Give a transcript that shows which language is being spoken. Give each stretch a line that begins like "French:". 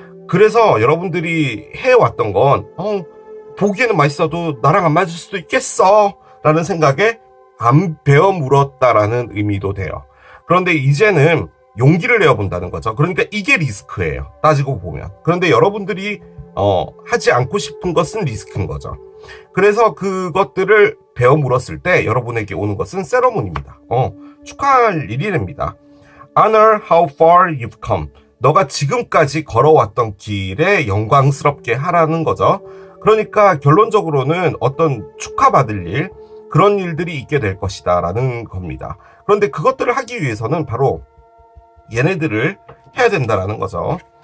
Korean: 그래서 여러분들이 해왔던 건 보기에는 맛있어도 나랑 안 맞을 수도 있겠어 라는 생각에 안 베어 물었다라는 의미도 돼요. 그런데 이제는 용기를 내어본다는 거죠. 그러니까 이게 리스크예요, 따지고 보면. 그런데 여러분들이 하지 않고 싶은 것은 리스크인 거죠. 그래서 그것들을 베어 물었을 때 여러분에게 오는 것은 세러모니입니다. 축하할 일이랍니다.
English: Honor how far you've come.
Korean: 너가 지금까지 걸어왔던 길에 영광스럽게 하라는 거죠. 그러니까 결론적으로는 어떤 축하받을 일, 그런 일들이 있게 될 것이다 라는 겁니다. 그런데 그것들을 하기 위해서는 바로 얘네들을 해야 된다라는 거죠.